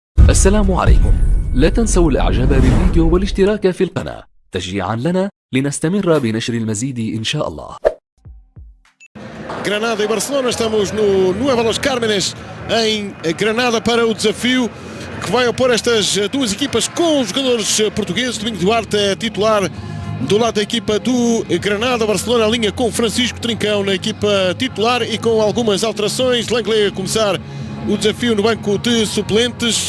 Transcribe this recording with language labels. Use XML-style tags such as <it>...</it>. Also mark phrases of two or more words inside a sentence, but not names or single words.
<ar>السلام عليكم. لا تنسوا الإعجاب بالفيديو والاشتراك في القناة تشجيعا لنا لنستمر بنشر المزيد إن شاء الله.</ar> <pt>Granada e Barcelona, estamos no Nueva Los Cármenes, em Granada, para o desafio que vai opor estas duas equipas com os jogadores portugueses. Domingos Duarte é titular do lado da equipa do Granada. Barcelona alinha com Francisco Trincão na equipa titular e com algumas alterações. Langley a começar o desafio no banco de suplentes.</pt>